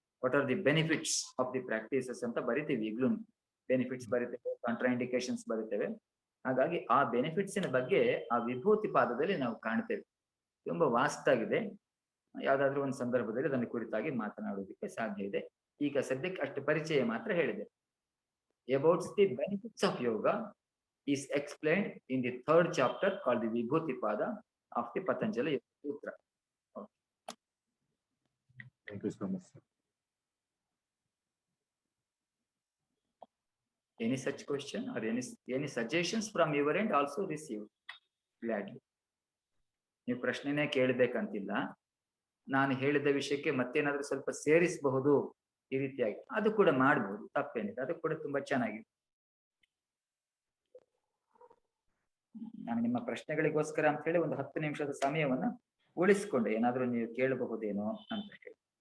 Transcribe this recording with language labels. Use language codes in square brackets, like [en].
[en] what are the benefits of the practices [kn] ಅಂತ ಬರಿತೀವಿ. ಈಗ್ಲೂ ಬೆನಿಫಿಟ್ಸ್ ಬರಿತೇವೆ, ಕಾಂಟ್ರಾ ಇಂಡಿಕೇಶನ್ಸ್ ಬರಿತೇವೆ. ಹಾಗಾಗಿ ಆ ಬೆನಿಫಿಟ್ಸಿನ ಬಗ್ಗೆ ಆ ವಿಭೂತಿ ಪಾದದಲ್ಲಿ ನಾವು ಕಾಣ್ತೇವೆ. ತುಂಬಾ ವಾಸ್ಟ್ ಆಗಿದೆ. ಯಾವ್ದಾದ್ರು ಒಂದು ಸಂದರ್ಭದಲ್ಲಿ ಅದನ್ನು ಕುರಿತಾಗಿ ಮಾತನಾಡೋದಕ್ಕೆ ಸಾಧ್ಯ ಇದೆ. ಈಗ ಸದ್ಯಕ್ಕೆ ಅಷ್ಟು ಪರಿಚಯ ಮಾತ್ರ ಹೇಳಿದೆ. [en] About the benefits of yoga is explained in the 3rd chapter called the Vibhuti Pada of the Patanjali Yoga Sutra. Okay. Thank you so much, sir. Any such question or any suggestions from your end also received gladly. [kn] ನೀವು ಪ್ರಶ್ನೆನೇ ಕೇಳಬೇಕಂತಿಲ್ಲ. ನಾನು ಹೇಳಿದ ವಿಷಯಕ್ಕೆ ಮತ್ತೇನಾದ್ರೂ ಸ್ವಲ್ಪ ಸೇರಿಸಬಹುದು ಈ ರೀತಿಯಾಗಿ, ಅದು ಕೂಡ ಮಾಡಬಹುದು, ತಪ್ಪೇನಿದೆ. ಅದು ಕೂಡ ತುಂಬಾ ಚೆನ್ನಾಗಿದೆ. ನಾನು ನಿಮ್ಮ ಪ್ರಶ್ನೆಗಳಿಗೋಸ್ಕರ ಅಂತ ಹೇಳಿ ಒಂದು 10 ನಿಮಿಷದ ಸಮಯವನ್ನ ಉಳಿಸಿಕೊಂಡೆ, ಏನಾದ್ರೂ ನೀವು ಕೇಳಬಹುದೇನೋ ಅಂತ ಹೇಳಿ.